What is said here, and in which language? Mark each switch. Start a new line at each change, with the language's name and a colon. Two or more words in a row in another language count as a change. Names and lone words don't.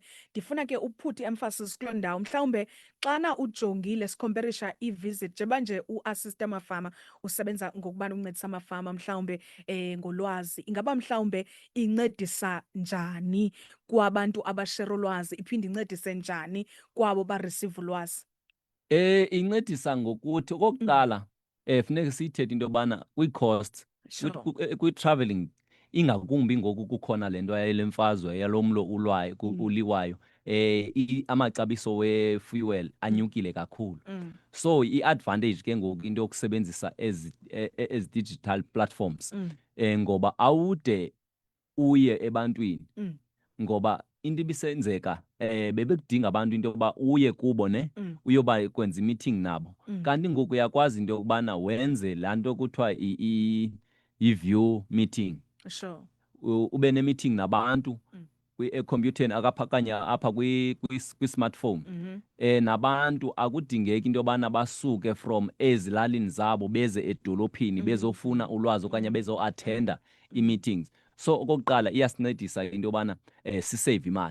Xhosa: Ndifuna ke uphuthe i-emphasis kuloo ndawo. Mhlawumbe xana ujongile sikhomperisha i-visit njengoba nje uasiste amafama usebenza ngokubana uncedisa amafama mhlawumbe ngolwazi, ingaba mhlawumbe incedisa njani kwabantu abashera ulwazi, iphinde incedise njani kwabo barisiva ulwazi? Incedisa ngokuthi okokuqala funeka siyithethe into yobana kwii-costs kwi-travelling ingakumbi ngoku kukhona le nto yale mfazwe yalo mlo uliwayo, amaxabiso we-fuel anyukile kakhulu. So i-advantage ke ngoku into yokusebenzisa ezi
English: digital platforms
Xhosa: ngoba awude uye ebantwini ngoba into ibisenzeka bebekudinga abantu into yokuba uye kubo uyoba kwenza i-meeting nabo. Kanti ngoku uyakwazi into yokubana wenze laa nto kuthiwa i-view meeting.
English: Sure.
Xhosa: Ube ne-meeting nabantu ekhompyutheni okanye apha kwi-smartphone. Nabantu akudingeki into yobana basuke from ezilalini zabo beze edolophini bezofuna ulwazi okanye bezo-athenda ii-meetings. So okokuqala iyasincedisa into yobana sisave imali.